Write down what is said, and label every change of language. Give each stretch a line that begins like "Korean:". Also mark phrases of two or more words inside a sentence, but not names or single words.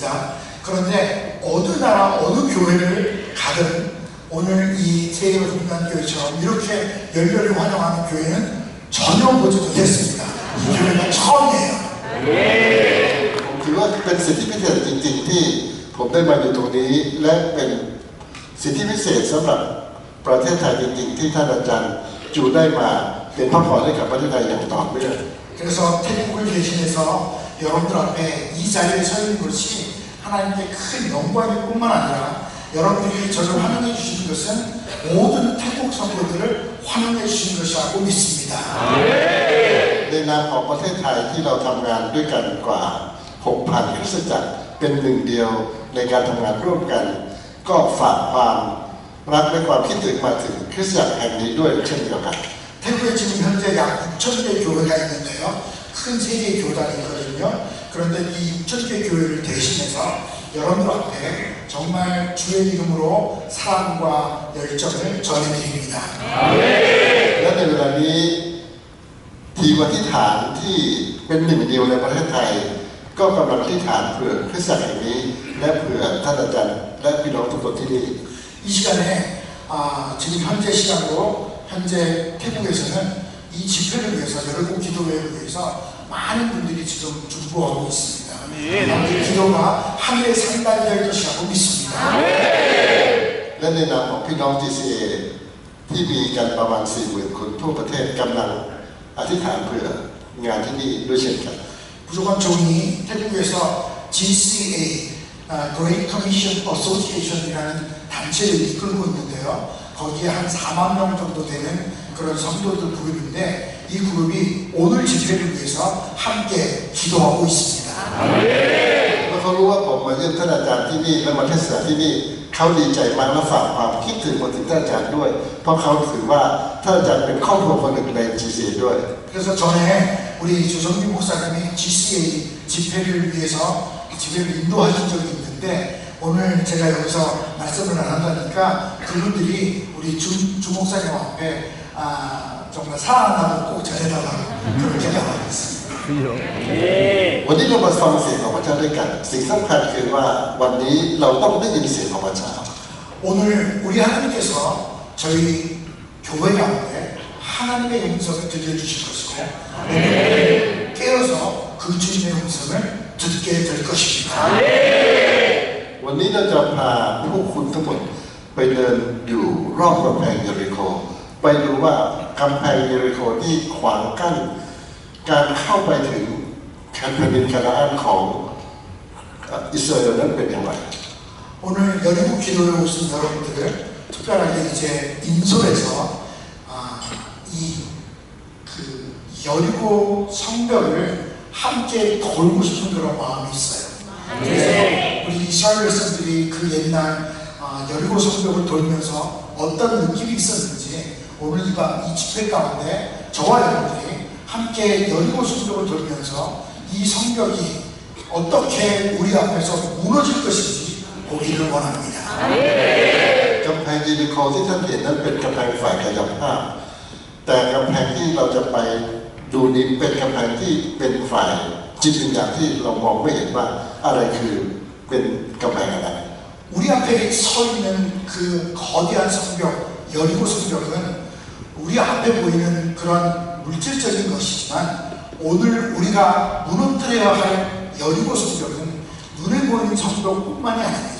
Korean: 그런데 어느 나라 어느 교회를 가든 오늘 이 세계로 분단교회처럼 이렇게 열렬히 환영하는 교회는 전혀 보지 못했습니다. 이 교회가 처음이에요.
Thai: ผมถือว่าเป็นสิทธิพิเศษจริงๆที่ผมได้มาอยู่ตรงนี้และเป็นสิทธิพิเศษสำหรับประเทศไทยจริงๆที่ท่านอาจารย์จูได้มาเป็นพระพรให้กับประเทศไทยอย่างต่อเนื่อง
Korean: 그래서 태국을 대신해서 여러분들 앞에 이 자리에 서 있는 것이 하나님께 큰 영광일 뿐만 아니라 여러분들이 저를 환영해 주시는 것은 모든 태국 성도들을 환영해 주시는 것이라고 믿습니다.
Thai: ในนามของประเทศไทยที่เราทำงานด้วยกันกว่า 6,000 คริสตจักรเป็นหนึ่งเดียวในการทำงานร่วมกัน ก็ฝากความรักและความคิดถึงมาถึงคริสตจักรแห่งนี้ด้วยเช่นเดียวกัน
Korean: 태국에 지금 현재 약 6,000개 교회가 있는데요. 큰 세 개의 교단이 있거든요. 그런데 이 6,000개 교회를 대신해서 여러분들 앞에 정말 주의 이름으로 사랑과 열정을 전해드립니다.
Thai: และในเวลานี้ทีมอธิษฐานที่เป็นหนึ่งเดียวในประเทศไทย ก็กำลังอธิษฐานเผื่อคริสตจักรแห่งนี้และเผื่อท่านอาจารย์และพี่น้องทุกคนที่นี่
Korean: 이 시간에 지금 현재 시간으로 현재 태국에서는 이 집회를 위해서 열국 기도회를 위해서 많은 분들이 지금 준비하고 있습니다. 이 기도가 하늘에 상달될 것이라고 믿습니다.
Thai: และในนามของพี่น้อง GCA ที่มีกันประมาณ 40,000 คนทั่วประเทศกำลังอธิษฐานเผื่องานที่นี่ด้วยเช่นกัน
Korean: 부족한 종이 태국에서 GCA Great Commission Association이라는 단체를 이끌고 있는데요. 거기에 한 4만 명 정도 되는 그런 성도들 그룹인데 이 그룹이 오늘 집회를 위해서 함께 기도하고 있습니다.
Thai: เมื่อเขารู้ว่าผมมาเยี่ยมท่านอาจารย์ที่นี่และมาเทศนาที่นี่เขาดีใจมากและฝากความคิดถึงมาถึงท่านอาจารย์ด้วย เพราะเขาถือว่าท่านอาจารย์เป็นครอบครัวคนหนึ่งใน GCA ด้วย
Korean: 그래서 전에 우리 조성민 목사님이 GCA 집회를 위해서 집회를 인도하신 적이 있는데 오늘 제가 여기서 말씀을 안 한다니까 그분들이 우리 주 목사님 앞에 정말 사랑한다고 꼭 전해달라고 그렇게 나와있습니다.
Thai: วันนี้เรามาฟังเสียงของพระเจ้าด้วยกันสิ่งสำคัญคือว่าวันนี้เราต้องได้ยินเสียงของพระเจ้า
Korean: 오늘 우리 하나님께서 저희 교회 가운데 하나님의 음성을 들려주실 것이고 오늘 깨어서 그 주님의 음성을 듣게 될 것입니다.
Thai: วันนี้เราจะพาพวกคุณทั้งหมดไปเดินอยู่รอบกำแพงเยริโคไปดูว่ากำแพงเยริโคที่ขวางกั้นการเข้าไปถึงแผ่นดินคานาอันของอิสราเอลนั้นเป็นอย่างไร
Korean: 오늘 여리고 기도에 오신 여러분들을 특별하게 이제 인솔해서 여리고 성벽을 함께 돌고 싶은 그런 마음이 있어요. 그래서 우리 이스라엘 백성들이 그 옛날 여리고 성벽을 돌면서 어떤 느낌이 있었는지 오늘 이 집회 가운데 저와 여러분들이 함께 여리고 성벽을 돌면서 이 성벽이 어떻게 우리 앞에서 무너질 것인지 보기를 원합니다.
Thai: กำแพงเยริโคที่ท่านเห็นนั้นเป็นกำแพงฝ่ายกายภาพแต่กำแพงที่เราจะไปดูนี้เป็นกำแพงที่เป็นฝ่ายจิตวิญญาณที่เรามองไม่เห็นว่าอะไรคือเป็นกำแพงอะไร
Korean: 우리 앞에 서 있는 그 거대한 성벽, 여리고 성벽은 우리 앞에 보이는 그런 물질적인 것이지만 오늘 우리가 무너뜨려야 할 여리고 성벽은 눈에 보이는 성벽뿐만이 아닙니다.